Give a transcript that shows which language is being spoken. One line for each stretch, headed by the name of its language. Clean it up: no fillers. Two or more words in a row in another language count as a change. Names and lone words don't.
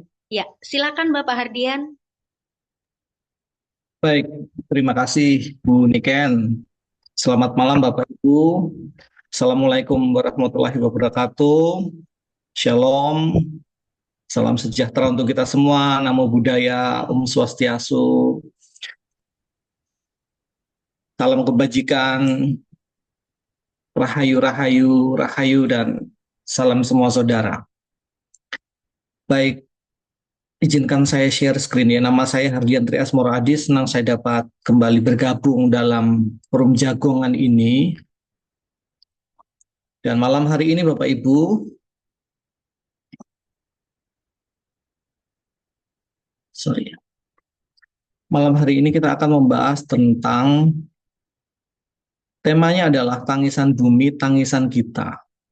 Indonesian: Ya, silakan Bapak Hardian. Baik, terima kasih Bu Niken. Selamat malam Bapak Ibu.
Arabic: السلام عليكم ورحمة الله وبركاته.
Indonesian: Shalom. Salam sejahtera untuk kita semua.
Pali: Namo Buddhaya,
Balinese: Om Swastiastu.
Indonesian: Salam kebajikan. Rahayu, rahayu, rahayu, dan salam semua saudara. Baik, izinkan saya
English: share screen
Indonesian: ya. Nama saya Hardian Trias Moradi. Senang saya dapat kembali bergabung dalam forum jagongan ini. Dan malam hari ini Bapak Ibu, malam hari ini kita akan membahas tentang temanya adalah tangisan bumi, tangisan kita.